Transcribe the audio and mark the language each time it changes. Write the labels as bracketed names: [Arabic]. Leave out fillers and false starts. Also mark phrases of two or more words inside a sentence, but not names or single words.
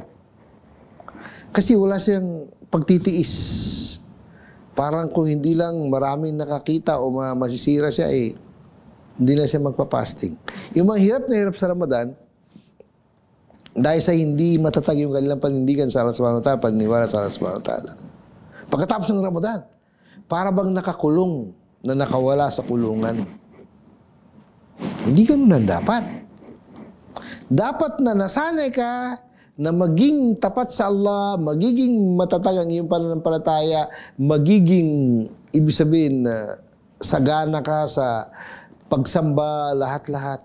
[Filipino] Kasi wala siyang pagtitiis. Parang kung hindi lang maraming nakakita o masisira siya, hindi na siya magpapasting. Yung mga hirap na hirap sa Ramadan, dahil sa hindi matatag yung kanilang panindigan sa Allah [Arabic] سبحانه وتعالى, [Filipino] paniniwala sa Allah [Arabic] سبحانه وتعالى. [Filipino] Pagkatapos ng Ramadan, para bang nakakulong na nakawala sa kulungan. Hindi ganun ang dapat. Dapat na nasanay ka na maging tapat sa Allah, magiging matatag ang iyong pananampalataya, magiging, ibig sabihin, sagana ka sa pagsamba, lahat-lahat.